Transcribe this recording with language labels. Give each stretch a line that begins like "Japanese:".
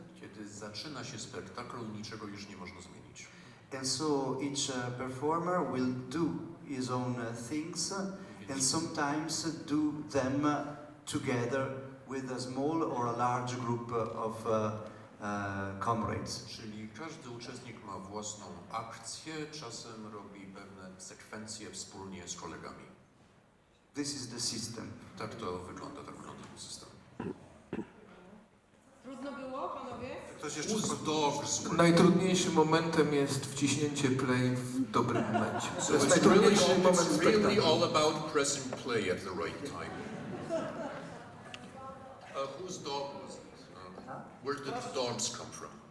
Polish: Kiedy zaczyna się spektakl, niczego już nie można zmienić.
English: And so each performer will do his own things and sometimes do them together with a small or a large group of comrades.
Polish: Czyli każdy uczestnik ma własną akcję, czasem robi pewne sekwencje wspólnie z kolegami.
English: This is the system.
Polish: Tak to wygląda, ten system. Trudno było, panowie? Ktoś jeszcze Najtrudniejszym momentem jest wciśnięcie play w dobrym momencie.
English: So
Polish: To jest
English: it's
Polish: najtrudniejszy moment
English: it's really
Polish: spektaklu.
English: all about pressing play at the right time. Whose dog was it? Where did the dogs come from?